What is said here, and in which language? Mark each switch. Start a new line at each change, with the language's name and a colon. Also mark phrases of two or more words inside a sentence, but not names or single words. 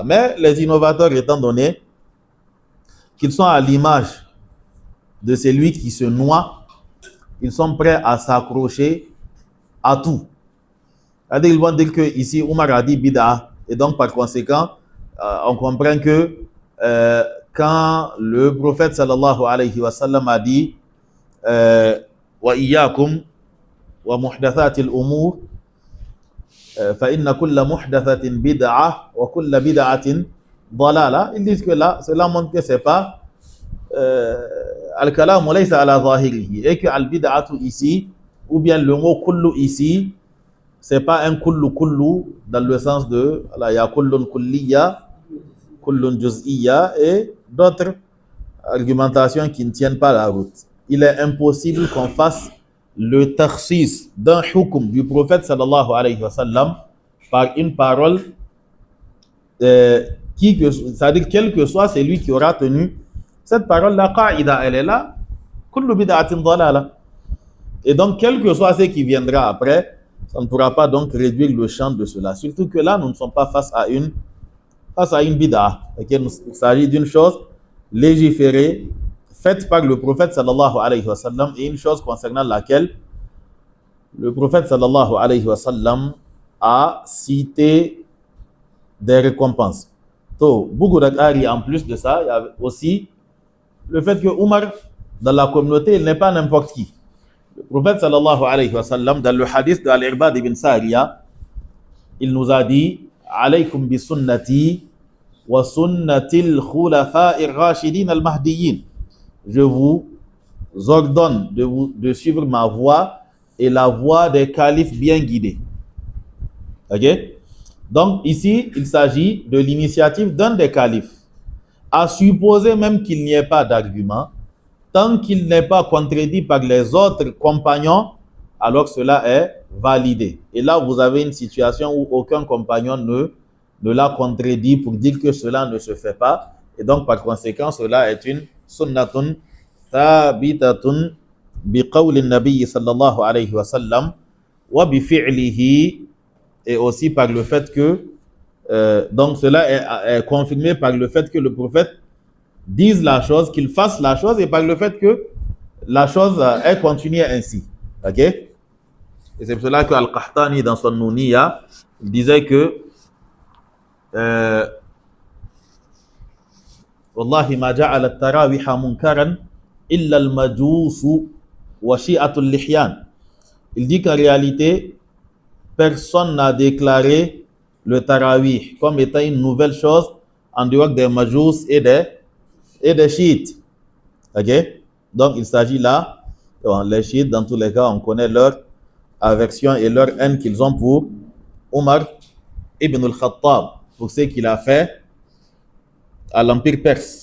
French: Mais les innovateurs, étant donné qu'ils sont à l'image de celui qui se noie, ils sont prêts à s'accrocher à tout. C'est-à-dire, ils vont dire que ici, Omar a dit bid'a. Et donc, par conséquent, on comprend que quand le prophète
Arabic: صلى الله عليه وسلم
French: a dit
Arabic: وإياكم ومحدثات الأمور فإن كل محدثة بدعة وكل بدعة ضلالة,
French: ils disent que là, cela montre que c'est pas
Arabic: الكلام ليس على ظاهره,
French: et que al-bid'atu ici, ou bien le mot kullu ici, c'est pas un kullu dans le sens de il y a
Arabic: كل كلية, كل جزئية
French: et d'autres argumentations qui ne tiennent pas la route. Il est impossible qu'on fasse le takhsis d'un hukm du prophète
Arabic: صلى الله عليه وسلم
French: par une parole c'est-à-dire quel que soit celui qui aura tenu cette parole,
Arabic: القاعدة,
French: elle est là,
Arabic: كل بدعة ضلالة.
French: Et donc, quel que soit ce qui viendra après, ça ne pourra pas donc réduire le champ de cela. Surtout que là, nous ne sommes pas face à une bid'a. Okay? Il s'agit d'une chose légiférée, faite par le prophète
Arabic: صلى الله عليه وسلم,
French: et une chose concernant laquelle le prophète
Arabic: صلى الله عليه وسلم
French: a cité des récompenses. Donc, beaucoup d'agari, en plus de ça, il y a aussi le fait que Omar, dans la communauté, il n'est pas n'importe qui. Le prophète
Arabic: صلى الله عليه وسلم,
French: dans le hadith de Al-Irbad ibn Sariya, il nous a dit
Arabic: عليكم بسنتي وسنة الخلفاء الراشدين المهديين.
French: Je vous ordonne de suivre ma voie et la voie des califes bien guidés. Ok? Donc ici, il s'agit de l'initiative d'un des califes. À supposer même qu'il n'y ait pas d'argument, tant qu'il n'est pas contredit par les autres compagnons, alors que cela est validé. Et là, vous avez une situation où aucun compagnon ne l'a contredit pour dire que cela ne se fait pas. Et donc, par conséquent, cela est une
Arabic: سنة ثابتة بقول النبي صلى الله عليه وسلم وبفعله,
French: et aussi par le fait que donc cela est confirmé par le fait que le prophète dise la chose, qu'il fasse la chose, et par le fait que la chose est continuée ainsi. Ok? Et c'est pour cela que Al-Qahtani, dans son Nouniya, disait que
Arabic: والله ما جعل التراويح منكرا إلا المجوس وشيعة اللحيان.
French: Il dit qu'en réalité, personne n'a déclaré le tarawih comme étant une nouvelle chose en dehors des majous et des chiites. Ok? Donc il s'agit là, les chiites, dans tous les cas, on connaît leur aversion et leur haine qu'ils ont pour Omar ibn al-Khattab, pour ce qu'il a fait à l'Empire perse.